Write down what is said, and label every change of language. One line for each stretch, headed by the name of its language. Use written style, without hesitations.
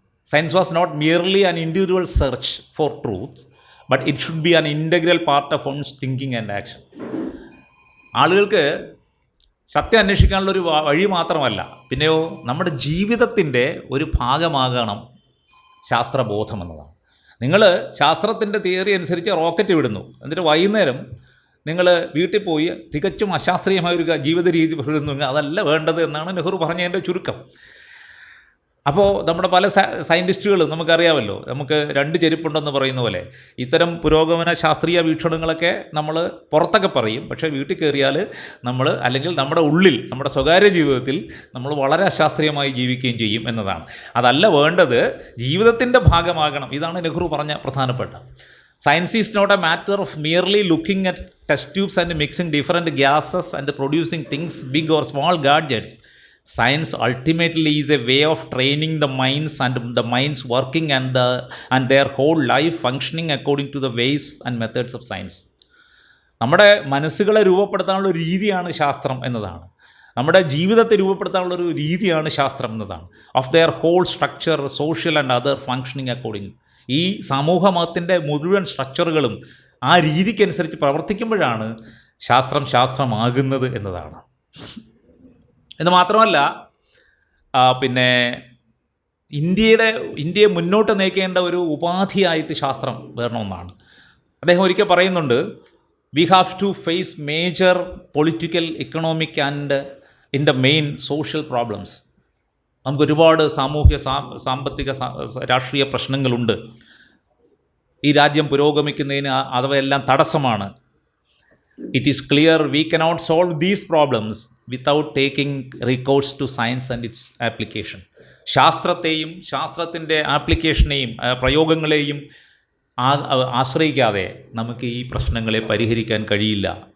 English: Science was not merely an individual search for truth, but it should be an integral part of one's thinking and action.
Malayalam: ആളുകൾക്ക് സത്യം അന്വേഷിക്കാനുള്ളൊരു വഴി മാത്രമല്ല, പിന്നെയോ നമ്മുടെ ജീവിതത്തിൻ്റെ ഒരു ഭാഗമാകണം ശാസ്ത്രബോധം എന്നതാണ്. നിങ്ങൾ ശാസ്ത്രത്തിൻ്റെ തിയറി അനുസരിച്ച് റോക്കറ്റ് വിടുന്നു, എന്നിട്ട് വൈകുന്നേരം നിങ്ങൾ വീട്ടിൽ പോയി തികച്ചും അശാസ്ത്രീയമായ ഒരു ജീവിത രീതി വിടുന്നു. അതല്ല വേണ്ടത് എന്നാണ് നെഹ്റു പറഞ്ഞതിൻ്റെ ചുരുക്കം. അപ്പോൾ നമ്മുടെ പല സയൻറ്റിസ്റ്റുകളും നമുക്കറിയാമല്ലോ, നമുക്ക് രണ്ട് ചെരുപ്പുണ്ടെന്ന് പറയുന്ന പോലെ ഇത്തരം പുരോഗമന ശാസ്ത്രീയ വീക്ഷണങ്ങളൊക്കെ നമ്മൾ പുറത്തൊക്കെ പറയും, പക്ഷേ വീട്ടിൽ കയറിയാൽ നമ്മൾ അല്ലെങ്കിൽ നമ്മുടെ ഉള്ളിൽ നമ്മുടെ സ്വകാര്യ ജീവിതത്തിൽ നമ്മൾ വളരെ അശാസ്ത്രീയമായി ജീവിക്കുകയും ചെയ്യും എന്നതാണ്. അതല്ല വേണ്ടത്, ജീവിതത്തിൻ്റെ ഭാഗമാകണം. ഇതാണ് നെഹ്റു പറഞ്ഞ പ്രധാനപ്പെട്ട.
English: Science is not a matter of merely looking at test tubes and mixing different gases and producing things big or small gadgets. Science ultimately is a way of training the minds and the minds working and their whole life functioning according to the ways and methods of science.
Malayalam: നമ്മുടെ മനസ്സുകളെ രൂപപ്പെടുത്താനുള്ള ഒരു രീതിയാണ് ശാസ്ത്രം എന്നതാണ്. നമ്മുടെ ജീവിതത്തെ രൂപപ്പെടുത്താനുള്ളൊരു രീതിയാണ് ശാസ്ത്രം എന്നതാണ്.
English: Of their whole structure social and other functioning according.
Malayalam: ഈ സമൂഹത്തിൻ്റെ മുഴുവൻ സ്ട്രക്ചറുകളും ആ രീതിക്കനുസരിച്ച് പ്രവർത്തിക്കുമ്പോഴാണ് ശാസ്ത്രമാകുന്നത് എന്നതാണ്. എന്ന് മാത്രമല്ല, പിന്നെ ഇന്ത്യയെ മുന്നോട്ട് നയിക്കേണ്ട ഒരു ഉപാധിയായിട്ട് ശാസ്ത്രം വരണമെന്നാണ് അദ്ദേഹം ഒരിക്കൽ പറയുന്നുണ്ട്.
English: We have to face major political economic and in the main social problems.
Malayalam: നമുക്കൊരുപാട് സാമൂഹ്യ സാമ്പത്തിക രാഷ്ട്രീയ പ്രശ്നങ്ങളുണ്ട്. ഈ രാജ്യം പുരോഗമിക്കുന്നതിന് അവയെല്ലാം തടസ്സമാണ്.
English: It is clear we cannot solve these problems without taking recourse to science and its application.
Malayalam: ശാസ്ത്രത്തെയും ശാസ്ത്രത്തിൻ്റെ ആപ്ലിക്കേഷനെയും പ്രയോഗങ്ങളെയും ആശ്രയിക്കാതെ നമുക്ക് ഈ പ്രശ്നങ്ങളെ പരിഹരിക്കാൻ കഴിയില്ല.